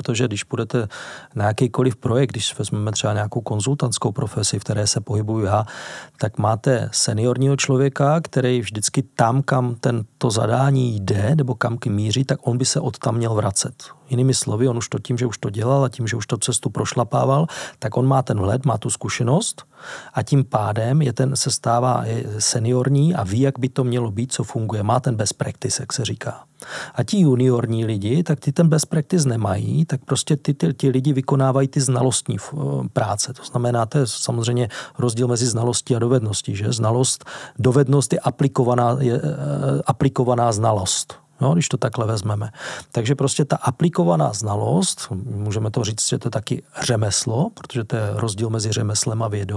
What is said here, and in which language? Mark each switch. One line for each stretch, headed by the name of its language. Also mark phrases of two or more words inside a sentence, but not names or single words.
Czech: Protože když půjdete na jakýkoliv projekt, když vezmeme třeba nějakou konzultantskou profesi, v které se pohybuju já, tak máte seniorního člověka, který vždycky tam, kam to zadání jde, nebo kam míří, tak on by se odtam měl vracet. Jinými slovy, on už to tím, že už to dělal a tím, že už to cestu prošlapával, tak on má ten vhled, má tu zkušenost a tím pádem se stává seniorní a ví, jak by to mělo být, co funguje. Má ten
English: best practice,
Czech: jak se říká. A ti juniorní lidi, tak ty ten
English: best practice
Czech: nemají, tak prostě ty lidi vykonávají ty znalostní práce. To znamená, to je samozřejmě rozdíl mezi znalostí a dovedností, že? Dovednost je aplikovaná znalost. No, když to takhle vezmeme. Takže prostě ta aplikovaná znalost, můžeme to říct, že to je taky řemeslo, protože to je rozdíl mezi řemeslem a vědou.